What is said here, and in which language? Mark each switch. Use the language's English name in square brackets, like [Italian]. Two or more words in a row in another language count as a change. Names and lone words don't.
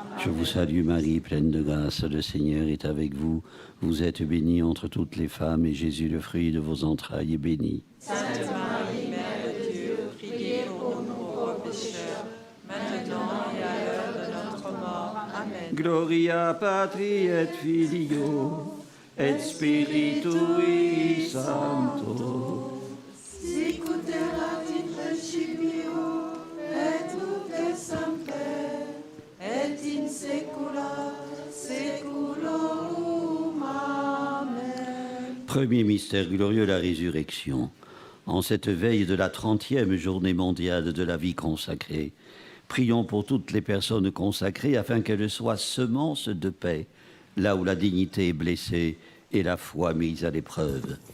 [French] Amen. Je vous salue Marie, pleine de grâce, le Seigneur est avec vous. Vous êtes bénie entre toutes les femmes, et Jésus, le fruit de vos entrailles, est béni. Sainte Marie, Mère de Dieu, priez pour nous pauvres pécheurs, maintenant et à l'heure de notre mort. Amen. [Latin] Gloria Patri et Filio et Spiritui Sancto. Sicut erat in principio, et nunc et semper, et in saecula saeculorum. Amen. [French] Premier mystère glorieux, la résurrection. En cette veille de la 30e journée mondiale de la vie consacrée, prions pour toutes les personnes consacrées afin qu'elles soient semences de paix, là où la dignité est blessée et la foi mise à l'épreuve.